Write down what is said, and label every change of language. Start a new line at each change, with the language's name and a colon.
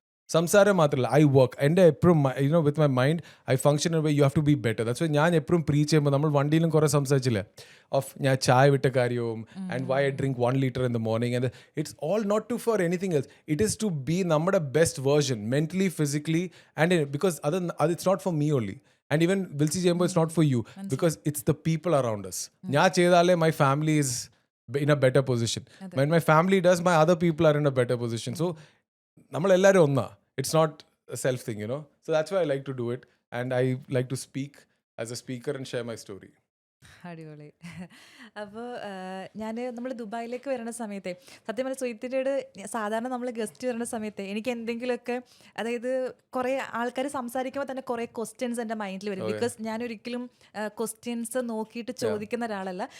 Malayalam: സംസാരം മാത്രമല്ല,
English: I work.
Malayalam: എൻ്റെ എപ്പോഴും
English: With my mind I function way you have to be better. That's why
Malayalam: ഞാൻ എപ്പോഴും പ്രീച്ച് ചെയ്യുമ്പോൾ, നമ്മൾ വണ്ടിയിലും കുറേ സംസാരിച്ചില്ലേ
English: of
Malayalam: ഞാൻ ചായ വിട്ട കാര്യവും
English: and why I drink 1 liter in the morning, and it's all not to for anything else, it is to be
Malayalam: നമ്മുടെ
English: Best version mentally, physically, and because അത് it's not for me only. And even Vilsi
Malayalam: ചെയ്യുമ്പോൾ
English: it's not for you, because it's the people around us.
Malayalam: ഞാൻ ചെയ്താലേ
English: my family is in a better position. When my family does, my other people are in a better position. So
Malayalam: നമ്മളെല്ലാവരും ഒന്നാ.
English: It's not a self thing, you know. So that's why I like to do it, and I like to speak as a speaker and share my story.
Malayalam: അടിപൊളി. അപ്പോൾ നമ്മൾ ദുബായിലേക്ക് വരുന്ന സമയത്തെ, സത്യം പറഞ്ഞാൽ സുഹിത്തിനോട് സാധാരണ നമ്മൾ ഗസ്റ്റ് വരുന്ന സമയത്ത് എനിക്ക് എന്തെങ്കിലുമൊക്കെ, അതായത് കുറേ ആൾക്കാർ സംസാരിക്കുമ്പോൾ തന്നെ കുറേ ക്വസ്റ്റ്യൻസ് എൻ്റെ മൈൻഡിൽ വരും. ബിക്കോസ് ഞാനൊരിക്കലും ക്വസ്റ്റ്യൻസ് നോക്കിയിട്ട് ചോദിക്കുന്ന ഒരാളല്ല.